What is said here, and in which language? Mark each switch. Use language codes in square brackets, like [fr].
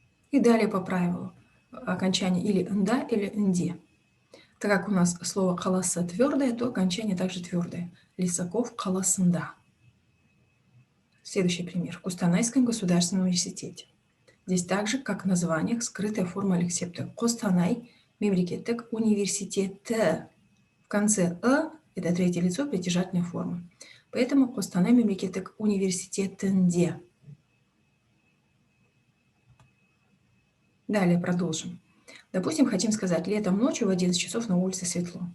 [ru] И далее по правилу окончание или «нда», или «нде». Так как у нас слово «қаласы» твердое, то окончание также твердое. [kk] Лисаков қаласында. [ru] Следующий пример. В Кустанайском государственном университете. Здесь также, как в названиях, скрытая форма лексепта. [kk] Костанай мемлекеттік университеті. [ru] В конце «ы» – это третье лицо притяжательной формы. Поэтому [kk] Костанай мемлекеттік университетінде. [ru] Далее продолжим. Допустим, хотим сказать, летом ночью в 11 часов на улице светло.